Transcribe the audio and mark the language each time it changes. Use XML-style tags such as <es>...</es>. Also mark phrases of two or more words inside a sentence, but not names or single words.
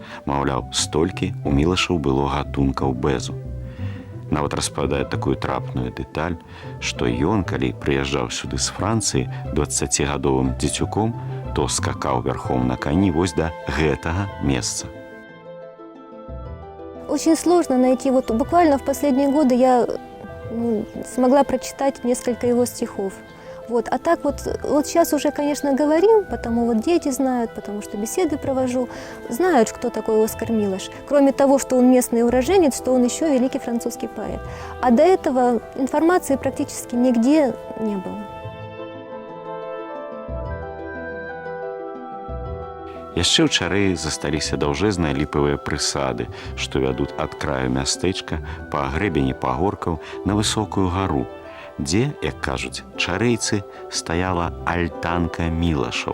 <be>Маўляў, столькі у Мілашаў было гатункаў бэзу. Нават распавядае такую трапную дэталь, што ён, калі прыязджаў сюды з Францыі 20гадовым дзецюком, то скакаў вярхом на кані вось да гэтага месца.</be> <ru>Очень сложно найти. Вот буквально в последние годы я смогла прочитать несколько его стихов. Вот. А так вот сейчас уже, конечно, говорим, потому вот дети знают, потому что беседы провожу, знают, кто такой Оскар Милош. Кроме того, что он местный уроженец, что он еще великий французский поэт. А до этого информации практически нигде не было.</ru> <be>Яшчэ ў Чарэі засталіся даўжэзныя ліпавыя прысады, што вядуць ад краю мястэчка па грэбені пагоркаў на высокую гару, дзе, як кажуць чарэйцы, стаяла альтанка Мілашаў.</be>